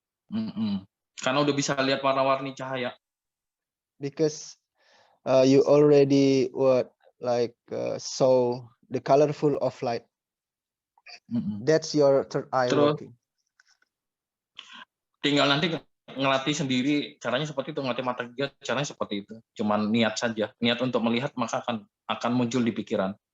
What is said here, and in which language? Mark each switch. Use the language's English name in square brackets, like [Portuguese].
[Indonesian] Karena udah bisa lihat warna-warni cahaya. [English] Because you already saw the colorful of light. That's your third eye working. [Indonesian] Tinggal nanti ngelatih sendiri, caranya seperti itu, ngelatih mata ketiga caranya seperti itu. Cuman niat saja, niat untuk melihat maka akan muncul di pikiran.